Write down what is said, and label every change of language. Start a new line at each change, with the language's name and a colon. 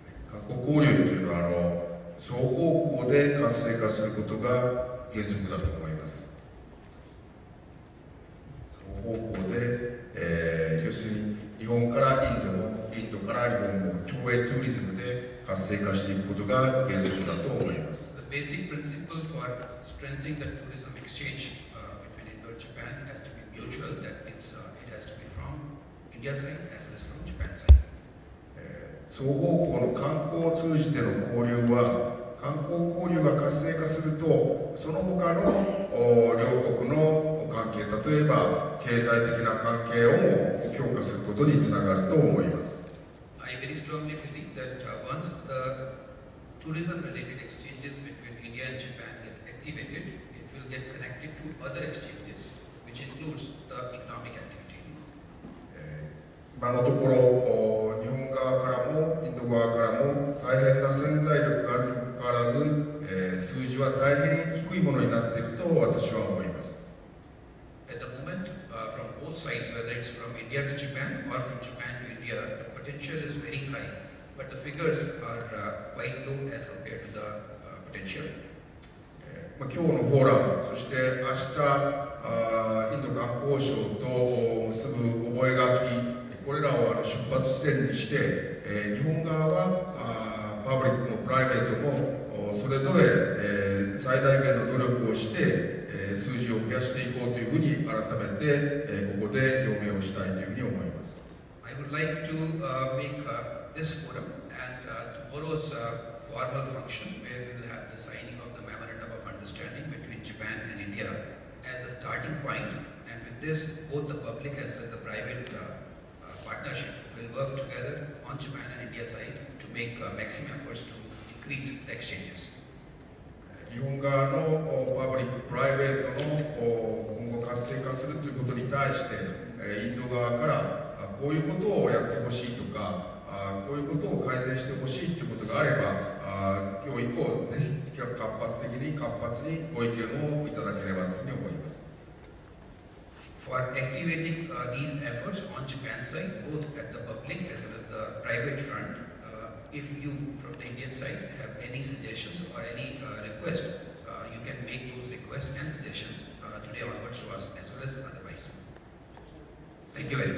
Japanese: 韓国交流というのは双方向で活性化することが原則だと思います。双方向で、要するに日本からインドも、インドから日本も共栄トゥーリズムで活性化していくことが原則だと思います。
English: The basic principle for strengthening the tourism exchange between India and Japan has to be mutual, that it has to be from India's side as well as from Japan's side.
Japanese: 双方向の観光を通じての交流は、観光交流が活性化すると、その他の両国の関係、例えば経済的な関係をも強化することにつながると思います。
English: I very strongly believe that once the tourism-related exchanges between India and Japan get activated, it will get connected to other exchanges, which includes the economic activity.
Japanese: 今のところ、日本側からもインド側からも大変な潜在力があるにもかかわらず、数字は大変低いものになっていると私は思います。
English: At the moment, from both sides, whether it's from India to Japan or from Japan to India, the potential is very high, but the figures are quite low as compared to the potential.
Japanese: 今日のフォーラム、そして明日、インド観光省と結ぶ覚書、これらを出発地点にして、日本側はパブリックもプライベートもそれぞれ、最大限の努力をして、数字を増やしていこうというふうに改めて、ここで表明をしたいというふうに思います。
English: I would like to make this forum and tomorrow's formal function where we will have the signing of the memorandum of understanding between Japan and India as the starting point, and with this both the public as well as the private partnership will work together on Japan and India side to make maximum efforts to increase the exchanges.
Japanese: 日本側のパブリック、プライベートの今後活性化するということに対して、インド側からこういうことをやってほしいとか、こういうことを改善してほしいということがあれば、今日以降、ぜひ活発にご意見をいただければというふうに思います。
English: For activating these efforts on Japan's side, both at the public as well as the private front, if you from the Indian side have any suggestions or any request, you can make those requests and suggestions today onwards to us as well as otherwise. Thank you.